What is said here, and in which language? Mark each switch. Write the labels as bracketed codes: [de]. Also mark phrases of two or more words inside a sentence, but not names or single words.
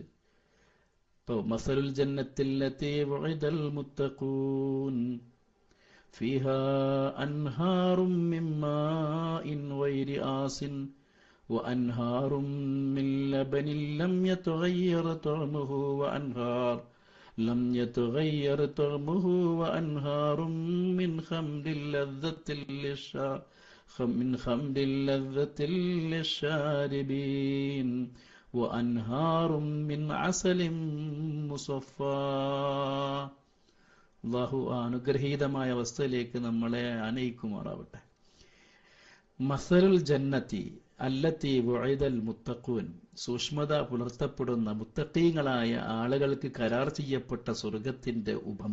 [ar] ഇപ്പോൾ مثل الجنة التي وعد المتقون فيها أنهار من ماء غير آسن وأنهار من لبن لم يتغير طعمه وأنهار لم يتغير طعمه وأنهار من خمر لذة من خمر لذة للشاربين وأنهار من عسل مصفى. [ml] അല്ലാഹു അനുഗ്രഹീതമായ അവസ്ഥയിലേക്ക് നമ്മളെ അനയിക്കുമാറാവട്ടെ. [ar] مثل الجنة التي وعد المتقون, [ml] സൂക്ഷ്മത പുലർത്തപ്പെടുന്ന മുത്തഖീങ്ങളായ ആളുകൾക്ക് കരാർ ചെയ്യപ്പെട്ട സ്വർഗത്തിന്റെ ഉപമ.